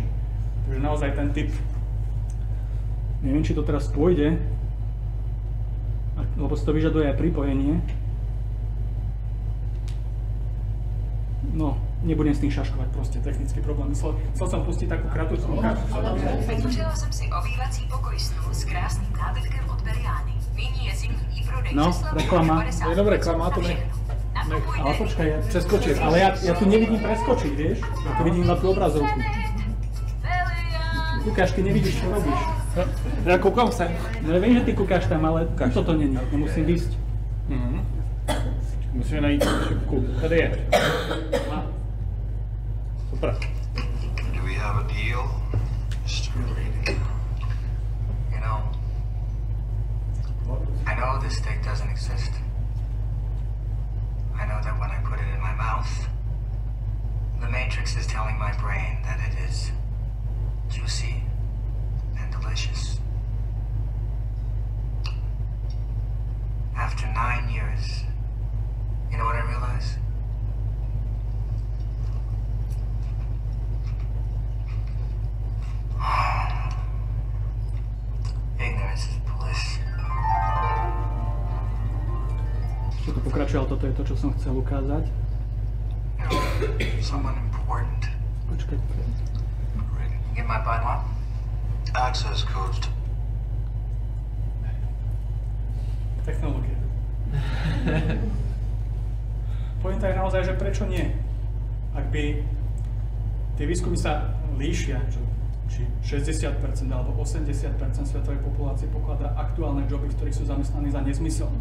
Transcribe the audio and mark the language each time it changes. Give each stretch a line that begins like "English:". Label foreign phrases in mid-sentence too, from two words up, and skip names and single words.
Slovak: Takže naozaj ten typ, neviem, či to teraz pôjde, lebo si to vyžaduje aj pripojenie. No, nebudem s tým šaškovať, proste technický problém. Chcel som pustiť takú krátku ukážku.
Czech: Vytvořila jsem si obývací pokoj snů s krásným nábytkem od Beriány. Nyní je zimní prodej.
Slovak: No, reklama. Je dobré, reklama, to nech. Ale počkaj, ja preskočím. Ale ja tu nevidím preskočiť, vieš? Ja tu vidím na tú obrazovku. Kúkaš, ty nevidíš, čo robíš. Ja kúkam sa. No ja viem, že ty kúkaš tam, ale toto není. Nemusím výsť.
Czech: Musíme najít šipku. Tady je. Super.
English: Do we have a deal? You know, I know this steak doesn't exist. I know that when I put it in my mouth, the Matrix is telling my brain that it is juicy and delicious. After 9 years, you know what I realized? Ignorance is bliss.
Slovak: Čo tu pokračuje, ale toto je to, čo som chcel ukázať.
English: Someone important.
Slovak: Počkaj.
English: Get my button. Access codes.
Slovak: Technológia. Pointa je naozaj, že prečo nie? Ak by tie výskumy sa líšia, či 60% alebo 80% svetovej populácie pokladá aktuálne joby, v ktorých sú zamestnaní za nezmyselné.